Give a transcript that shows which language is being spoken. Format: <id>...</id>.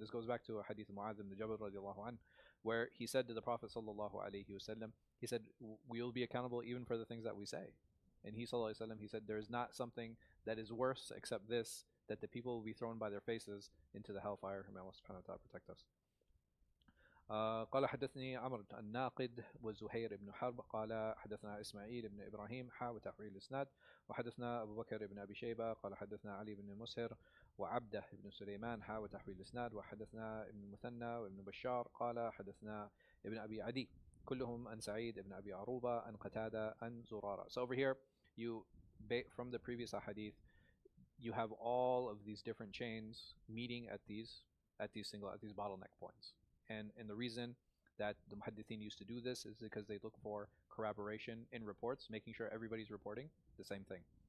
<en>And this goes back to a hadith of Mu'adh ibn Jabal radiallahu anh, where he said to the Prophet sallallahu alaihi wasallam, he said, we will be accountable even for the things that we say. And he sallallahu alaihi wasallam, he said, there is not something that is worse except this, that the people will be thrown by their faces into the hellfire. May Allah subhanahu wa ta'ala protect us.</en> <ar>قال حدثني عمرو الناقد وزهير بن حرب قال حدثنا إسماعيل بن إبراهيم وتحويل الإسناد وحدثنا أبو بكر بن أبي شيبة قال حدثنا علي بن مسهر وعبده بن سليمان وتحويل الإسناد وحدثنا ابن المثنى وابن بشار قال حدثنا ابن أبي عدي كلهم عن سعيد بن أبي عروبة عن قتادة عن زرارة.</ar> <en>So over here, you from the previous hadith, you have all of these different chains meeting at these bottleneck points. And the reason that the muhaddithin used to do this is because they look for corroboration in reports, making sure everybody's reporting the same thing.</en>